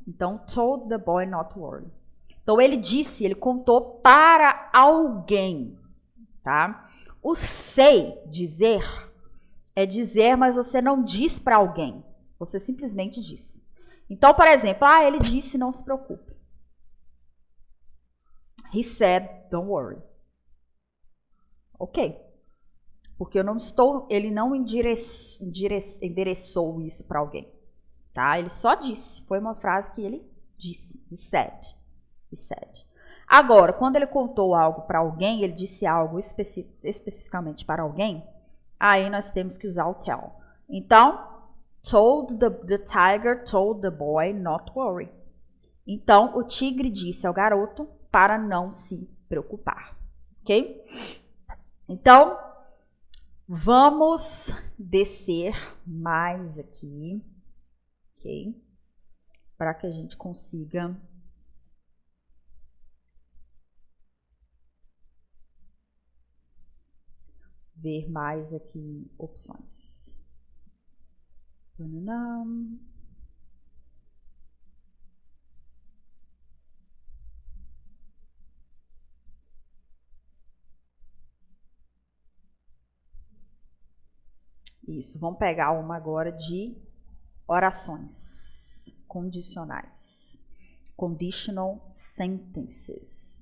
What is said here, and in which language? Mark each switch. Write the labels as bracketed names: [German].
[English] Então, told the boy not to worry. [Portuguese] Então, ele disse, ele contou para alguém, tá? O say, dizer, é dizer, mas você não diz para alguém. Você simplesmente diz. Então, por exemplo, ele disse, não se preocupe. [English] He said, don't worry. Ok. [Portuguese] Porque ele não endereçou isso para alguém. Tá? Ele só disse. Foi uma frase que ele disse. [English] He said. He said. [Portuguese] Agora, quando ele contou algo para alguém, ele disse algo especificamente para alguém, aí nós temos que usar o tell. [English] Então, the tiger told the boy not to worry. [Portuguese] Então, o tigre disse ao garoto para não se preocupar, ok? Então, vamos descer mais aqui, ok? Para que a gente consiga ver mais aqui opções. Isso, vamos pegar uma agora de orações condicionais. [English] Conditional sentences.